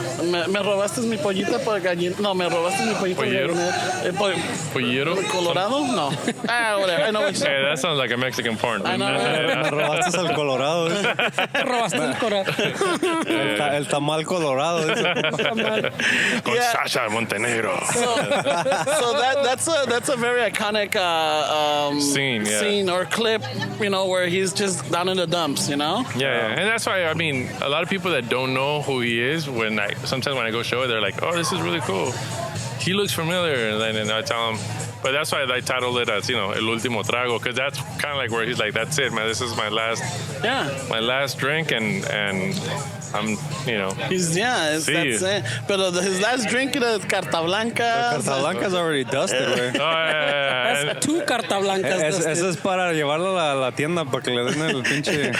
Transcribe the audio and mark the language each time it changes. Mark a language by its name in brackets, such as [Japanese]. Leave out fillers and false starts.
[Spanish] me robaste mi pollita por gallina. No, me robaste mi pollita por Pollero. gallina. Pollero? Colorado? No. [English] Whatever. I know what you're saying. Hey, that sounds like a Mexican porn. I know. [Spanish] Me robaste al colorado. Robaste el corazón. El tamal colorado. Con Sasha Montenegro. [English] So that's a very iconic scene or clip, where he's just down in the dumps, Yeah, and that's why, I mean, a lot of people that don't know who he is, sometimes when I go show it, they're like, oh, this is really cool. He looks familiar, and then I tell them. But that's why I titled it as, El Último Trago, because that's kind of like where he's like, that's it, man. This is my last drink, and I'm, He's, that's it. But his last drink is Carta Blanca. Carta Blanca's already dusted, güey. Oh, yeah. That's 2 carta blancas. [Spanish] Eso es para llevarlo a la tienda para que le den el pinche...